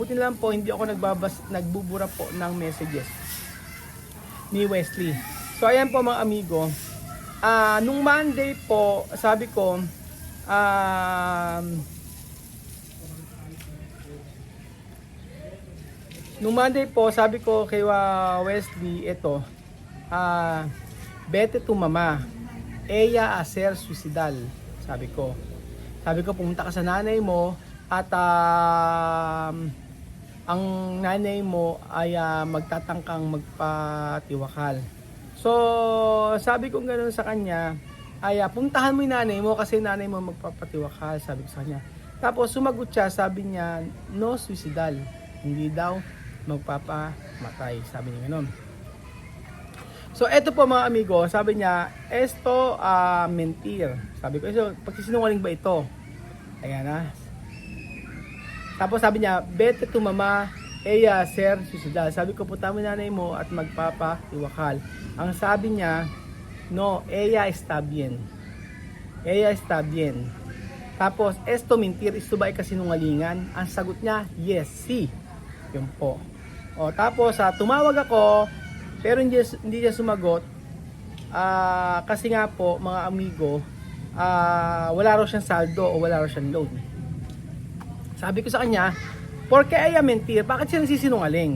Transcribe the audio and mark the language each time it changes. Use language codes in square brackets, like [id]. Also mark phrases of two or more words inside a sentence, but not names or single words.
[tl] Buti na lang po hindi ako nagbubura po ng messages ni Wesley. So ayan po mga amigo. Nung Monday po, sabi ko nung Monday po, sabi ko kay Wesley, ito, [es] vete tu mama, ella a ser suicidal, sabi ko. [tl] Sabi ko, pumunta ka sa nanay mo at ang nanay mo ay magtatangkang magpatiwakal. So, sabi ko ganoon sa kanya, ay puntahan mo yung nanay mo kasi nanay mo magpapatiwakal, sabi ko sa kanya. Tapos sumagot siya, sabi niya, [es] no suicidal, [tl] hindi daw magpapamatay, sabi niya gano'n. So eto po mga amigo, sabi niya, [es] esto mentir. [tl] Sabi ko, so pagsisinungaling ba ito? Ayan na. Tapos sabi niya, [es] vete tu mama, ella ser suicidal. [tl] Sabi ko, punta mo nanay mo at magpapatiwakal. Ang sabi niya, [es] no, ella está bien. Ella está bien. Tapos, esto mentir, [tl] ito ba ay kasinungalingan? Ang sagot niya, yes, sí. Yun po. O, tapos tumawag ako pero hindi siya sumagot kasi nga po mga amigo, wala raw siyang saldo o wala raw siyang load. Sabi ko sa kanya, [es] porque ay mentir, [tl] bakit siya nagsisinungaling?